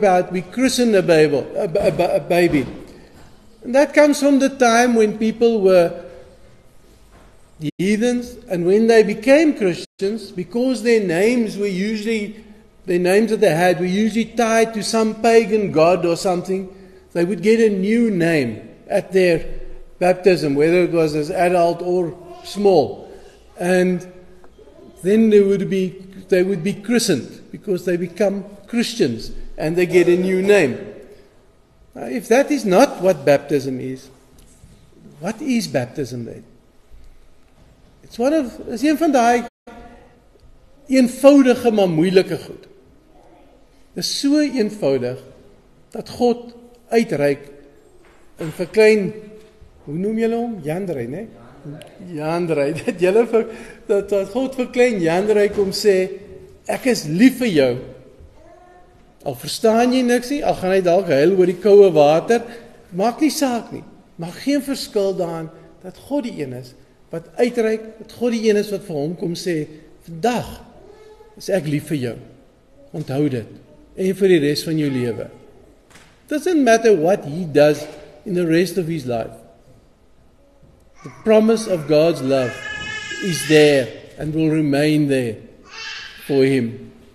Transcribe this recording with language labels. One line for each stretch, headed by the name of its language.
English: We christen a baby. And that comes from the time when people were heathens, and when they became Christians, because their names were usually, the names that they had were usually tied to some pagan god or something, they would get a new name at their baptism, whether it was as adult or small. And then they would be christened, because they become Christians, and they get a new name. Now, if that is not what baptism is, what is baptism then?
Afrikaans: Is een van daai eenvoudige maar moeilike goed. Dit is so eenvoudig dat God uitreik en vir klein, hoe noem julle hom? Jandrey, né? Jandrey, dat God vir klein Jandrey kom sê, ek is lief vir jou. Al verstaan jy niks nie, al gaan hy dalk huil oor die koue water, maak nie saak nie. Maar geen verskil daaraan dat God die een is wat uitreik, dat God die een is wat vir hom kom sê, vandag is ek lief vir jou. Onthou dit. En vir die rest van jou lewe.
English: It doesn't matter what he does in the rest of his life. The promise of God's love is there and will remain there for him.